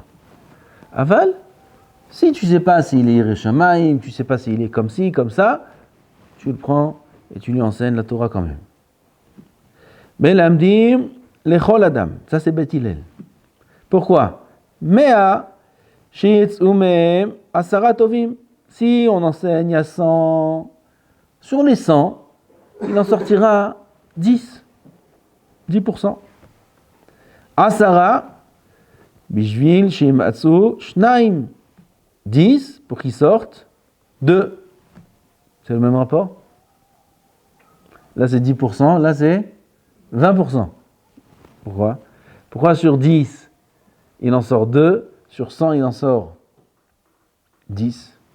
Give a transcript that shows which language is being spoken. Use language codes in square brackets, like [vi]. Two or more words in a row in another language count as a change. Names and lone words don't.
[fr] Aval, si tu ne sais pas s'il est [he] ירא שמים, [fr] tu ne sais pas s'il est comme ci, comme ça, tu le prends et tu lui enseignes la Torah quand même. [he] מלמדים לכל אדם. [fr] Ça, c'est Bet Hillel. Pourquoi? [he] מאה שיצאו מהם עשרה טובים. [fr] Si on enseigne à 100, sur les 100, il en sortira 10. 10%. [he] עשרה, בשביל שימצאו שניים. [fr] 10 pour qu'ils sortent 2. C'est le même rapport? Là, c'est 10%, là, c'est 20%. Pourquoi? Pourquoi sur 10, il en sort 2, sur 100, il en sort 10?